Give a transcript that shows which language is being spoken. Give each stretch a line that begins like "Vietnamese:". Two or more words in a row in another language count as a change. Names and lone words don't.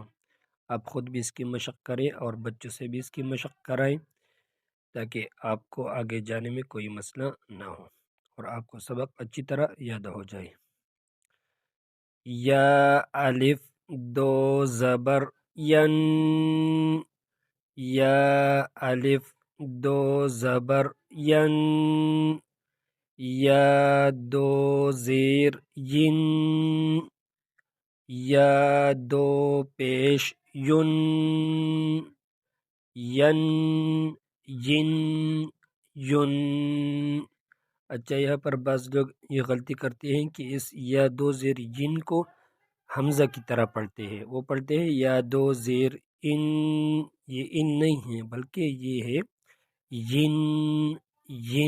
Urdu: آپ خود بھی اس کی مشق کریں اور بچوں سے بھی اس کی مشق کرائیں تاکہ آپ کو آگے جانے میں کوئی مسئلہ نہ ہو اور آپ کو سبق اچھی طرح یاد ہو جائے۔ یا الف دو زبر ین، یا الف دو زبر ین، یا دو زیر ین، یا دو پیش یون، ین ین یون۔ اچھا، یہاں پر بعض لوگ یہ غلطی کرتے ہیں کہ اس یا دو زیر ین کو حمزہ کی طرح پڑھتے ہیں۔ وہ پڑھتے ہیں یا دو زیر ان، یہ ان نہیں ہے بلکہ یہ ہے ین ین۔